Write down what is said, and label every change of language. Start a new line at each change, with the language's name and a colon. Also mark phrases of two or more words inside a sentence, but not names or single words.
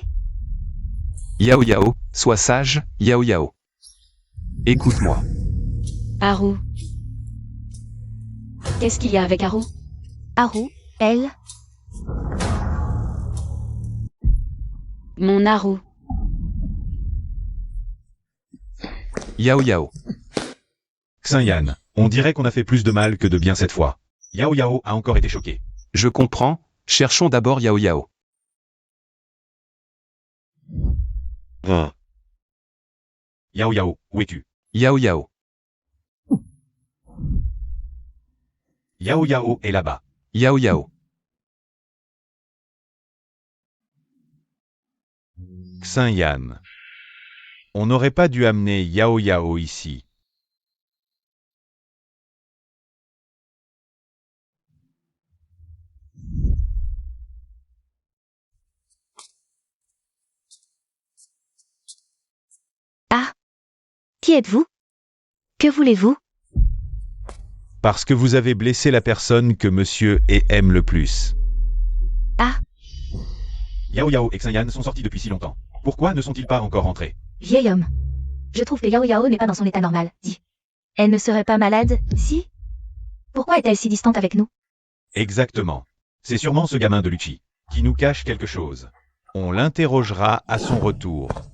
French: Yao Yao, sois sage, Yao Yao. Écoute-moi. Haru. Qu'est-ce qu'il y a avec Haru? Haru, elle? Mon Haru. Yao Yao. Xinyan, on dirait qu'on a fait plus de mal que de bien cette fois. Yao Yao a encore été choqué. Je comprends, cherchons d'abord Yao Yao. Yao Yao, où es-tu? Yao Yao. Yao Yao est là-bas. Yao Yao. Xinyan. On n'aurait pas dû amener Yao Yao ici. Ah. Qui êtes-vous? Que voulez-vous? Parce que vous avez blessé la personne que monsieur et aime le plus. Ah. Yao Yao et Xinyan sont sortis depuis si longtemps. Pourquoi ne sont-ils pas encore rentrés? Vieil homme. Je trouve que Yao Yao n'est pas dans son état normal, dis. Elle ne serait pas malade, si? Pourquoi est-elle si distante avec nous? Exactement. C'est sûrement ce gamin de Lucci, qui nous cache quelque chose. On l'interrogera à son retour.